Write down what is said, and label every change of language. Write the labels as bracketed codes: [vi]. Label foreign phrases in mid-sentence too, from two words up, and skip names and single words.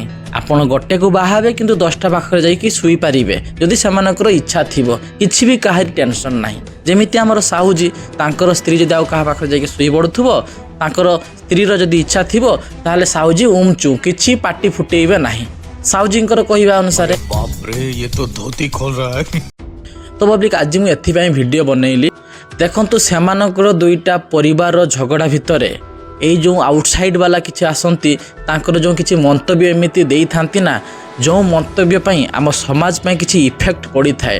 [or] ଆପଣ ଗୋଟେକୁ ବାହା ହେବେ କିନ୍ତୁ 10ଟା ପାଖରେ ଯାଇକି ଶୋଇପାରିବେ ଯଦି ସେମାନଙ୍କର ଇଚ୍ଛା ଥିବ। କିଛି ବି କାହାରି ଟେନସନ୍ ନାହିଁ। ଯେମିତି ଆମର ସାହୁଜୀ ତାଙ୍କର ସ୍ତ୍ରୀ ଯଦି ଆଉ କାହା ପାଖରେ ଯାଇକି ଶୋଇ ପଡ଼ୁଥିବ, ତାଙ୍କର ସ୍ତ୍ରୀର ଯଦି ଇଚ୍ଛା ଥିବ ତାହେଲେ ସାହୁଜୀ ଉମଚୁ କିଛି ପାଟି ଫୁଟେଇବେ ନାହିଁ ସାହୁଜୀଙ୍କର କହିବା ଅନୁସାରେ। [hi] बाप रे, ये तो धोती खोल रहा है। [or] ତ ପବ୍ଲିକ୍ ଆଜି ମୁଁ ଏଥିପାଇଁ ଭିଡ଼ିଓ ବନେଇଲି। ଦେଖନ୍ତୁ ସେମାନଙ୍କର ଦୁଇଟା ପରିବାରର ଝଗଡ଼ା ଭିତରେ ଏଇ ଯେଉଁ ଆଉଟସାଇଡ଼୍ ବାଲା କିଛି ଆସନ୍ତି ତାଙ୍କର ଯେଉଁ କିଛି ମନ୍ତବ୍ୟ ଏମିତି ଦେଇଥାନ୍ତି ନା, ଯେଉଁ ମନ୍ତବ୍ୟ ପାଇଁ ଆମ ସମାଜ ପାଇଁ କିଛି ଇଫେକ୍ଟ ପଡ଼ିଥାଏ।